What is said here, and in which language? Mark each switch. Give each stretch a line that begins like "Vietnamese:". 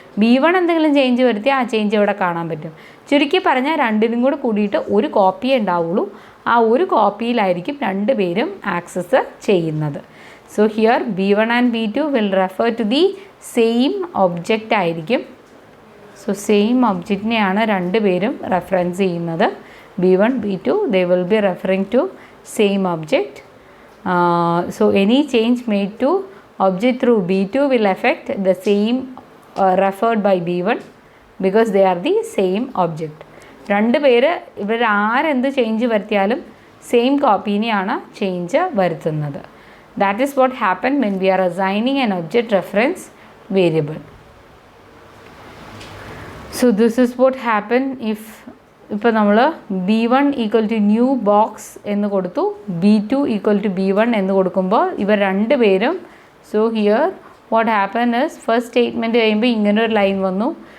Malayalam: B1 എന്തെങ്കിലും change വരുത്തിയാൽ ആ ചേഞ്ച് ഇവിടെ കാണാൻ പറ്റും. ചുരുക്കി പറഞ്ഞാൽ രണ്ടിനും കൂടെ കൂടിയിട്ട് ഒരു കോപ്പിയേ ഉണ്ടാവുള്ളൂ. ആ ഒരു കോപ്പിയിലായിരിക്കും രണ്ടുപേരും ആക്സസ് ചെയ്യുന്നത്.
English: So here B1 and B2 will refer to the same object ആയിരിക്കും.
Malayalam: സോ സെയിം ഒബ്ജക്റ്റിനെയാണ് രണ്ടുപേരും റെഫറൻസ് ചെയ്യുന്നത്.
English: B1, B2 they will be referring to same object. So any change made to object through B2 will affect the same referred by B1 because they are the same object.
Malayalam: രണ്ട് പേര് ഇവർ ആരെന്ത് change വരുത്തിയാലും same കോപ്പീനെയാണ് change വരുത്തുന്നത്.
English: That is what happened when we are assigning an object reference variable. So this is what happened if
Malayalam: ഇപ്പോൾ നമ്മൾ B1 equal to new box എന്ന് കൊടുത്തു, B2 equal to B1 എന്ന് കൊടുക്കുമ്പോൾ ഇവർ രണ്ട് പേരും
English: so here what happen is first statement
Malayalam: കഴിയുമ്പോൾ ഇങ്ങനൊരു ലൈൻ വന്നു.